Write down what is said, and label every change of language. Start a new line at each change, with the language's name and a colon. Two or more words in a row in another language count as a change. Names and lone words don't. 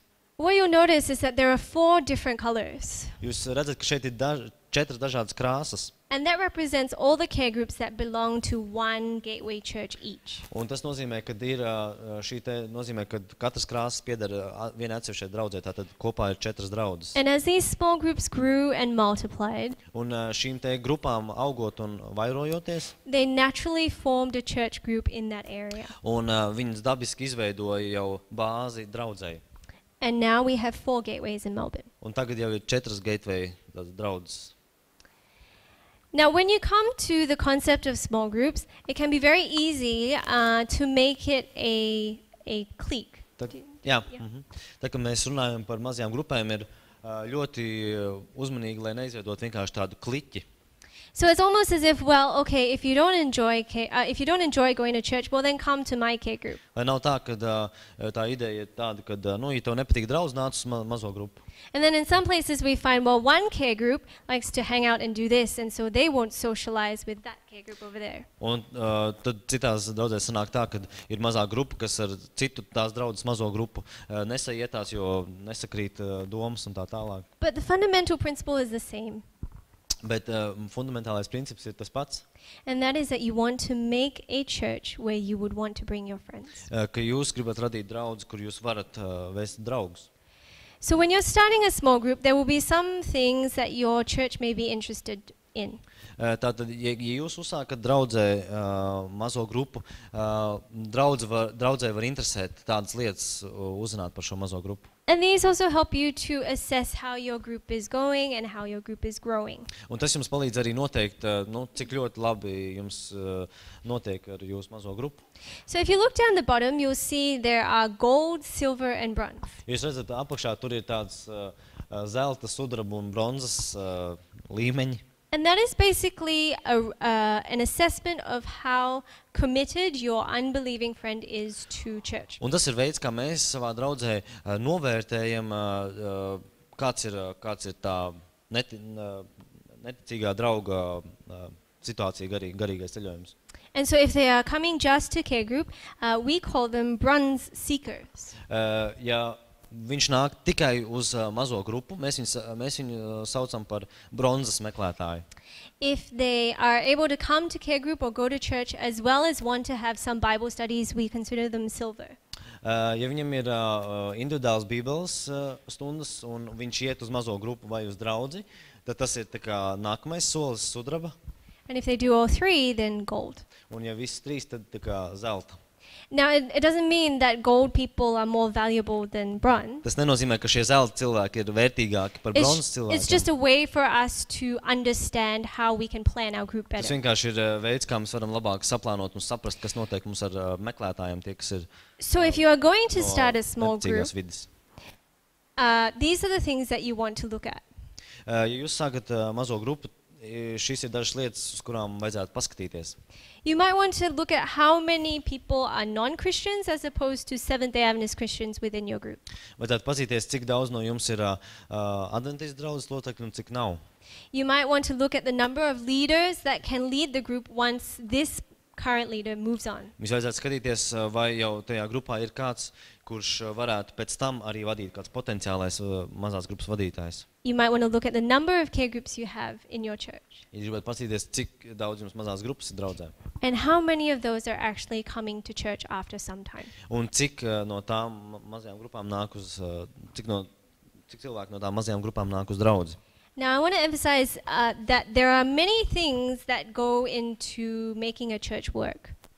English: What you'll notice is that there are 4 different colors.
Latvian: Jūs redzat, ka šeit ir 4 dažādas krāsas.
English: And that represents all the care groups that belong to one gateway church each.
Latvian: Un tas nozīmē, ka ir nozīmē, ka katras krāsas pieder vienai atsevišķai draudzē, tātad kopā ir 4 draudzes.
English: And as these small groups grew and multiplied,
Latvian: Un šīm te grupām augot un vairojoties,
English: they naturally formed a church group in that area.
Latvian: un viņas dabiski izveidoja jau bāzi draudzei.
English: And now we have 4 gateways in Melbourne.
Latvian: Un tagad jau ir 4 Geitveja draudzes.
English: Now, when you come to the concept of small groups, it can be very easy to make it a clique.
Latvian: Jā. Tā, kad mēs runājam par mazajām grupēm, ir ļoti uzmanīgi, lai neizveidot vienkārši tādu kliķi.
English: So it's almost as if, well, okay, if you don't enjoy going to church, well, then come to my care group.
Latvian: Lai nav tā, ka tā ideja ir tāda, ka, ja tev nepatīk draudz, nāc uz mazo grupu.
English: And then in some places we find, well, one care group likes to hang out and do this, and so they won't socialize with that care group over there.
Latvian: Un tad citās draudzēs sanāk tā, ka ir mazā grupa, kas ar citu tās draudzes mazo grupu nesaietās, jo nesakrīt domas un tā tālāk.
English: But the fundamental principle is the same.
Latvian: Bet fundamentālais princips ir tas pats.
English: And that is that you want to make a church where you would want to bring your friends.
Latvian: Ka jūs gribat radīt draudzi, kur jūs varat vest draugus.
English: So when you're starting a small group, there will be some things that your church may be interested in.
Latvian: Tātad, ja jūs uzsākat draudzē mazo grupu, draudzē var interesēt tādas lietas uzzināt par šo mazo grupu.
English: And these also help you to assess how your group is going and how your group is growing.
Latvian: Un tas jums palīdz arī noteikt, cik ļoti labi jums notiek ar jūsu mazo grupu.
English: So if you look down the bottom, you'll see there are gold, silver, and bronze.
Latvian: Jūs redzat, apakšā tur ir tāds zelta, sudraba un bronzas līmeņi.
English: And that is basically an assessment of how committed your unbelieving friend is to church.
Latvian: Un tas ir veids, kā mēs savā draudzē novērtējam, kāds ir tā neticīgā drauga situācija, garīgais ceļojums.
English: And so if they are coming just to care group, we call them bronze seekers.
Latvian: Ja viņš nāk tikai uz mazo grupu, mēs viņu saucam par bronzas meklētāju.
English: If they are able to come to care group or go to church as well as want to have some Bible studies, we consider them silver.
Latvian: Ja viņam ir individuāls bībeles stundas un viņš iet uz mazo grupu vai uz draudzi, tad tas ir tā kā nākamais solis sudraba.
English: And if they do all three, then gold.
Latvian: Un ja viss trīs, tad tā kā zelta.
English: Now, it doesn't mean that gold people are more valuable than bronze.
Latvian: Tas nenozīmē, ka šie zelta cilvēki ir vērtīgāki par bronzas cilvēkiem.
English: It's just a way for us to understand how we can plan our group
Latvian: Tas
English: better.
Latvian: vienkārši ir veids, kā mēs varam labāk saplānot un saprast, kas notiek mums ar meklētājiem, tie, kas ir
English: So if you are going to start a small group,
Latvian: vecīgās vidas.
English: these are the things that you want to look at.
Latvian: Ja jūs sākat mazo grupu, šīs ir dažas lietas, uz kurām vajadzētu paskatīties.
English: You might want to look at how many people are non-Christians as opposed to Seventh-day Adventist Christians within your group.
Latvian: Vajadzētu pazīties, cik daudz no jums ir adventistu draudzes locekļi un cik nav.
English: You might want to look at the number of leaders that can lead the group once this current leader moves on.
Latvian: Mums vajadzētu skatīties, vai jau tajā grupā ir kāds, kurš varētu pēc tam arī vadīt, kāds potenciālais mazās grupas vadītājs.
English: You might want to look at the number of care groups you have in your church.
Latvian: Ja gribētu paskatīties, cik daudz jums mazās grupas ir draudzē.
English: And how many of those are actually coming to church after some time.
Latvian: Un cik no tām mazajām grupām nāk uz, cik cilvēki no tām mazajām grupām nāk uz draudzi.
English: Now, I want to emphasize that there are many things that go into making a church work.